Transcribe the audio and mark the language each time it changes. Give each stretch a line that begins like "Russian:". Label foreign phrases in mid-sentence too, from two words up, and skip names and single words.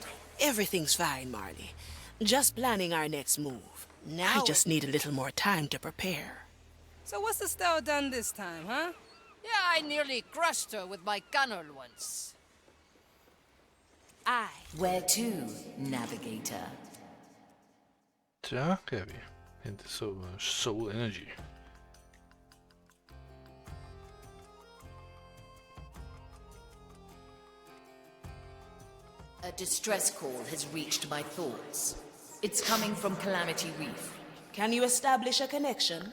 English: Everything's fine, Marley. Just planning our next move. Now I just need a little more time to prepare. So what's the Star done this time, huh? Yeah, I nearly crushed her with my gunner once. Where to, Navigator?
Danish: Så kan vi hente soul energy.
English: A distress call has reached my thoughts. It's coming from Calamity Reef. Can you establish a connection?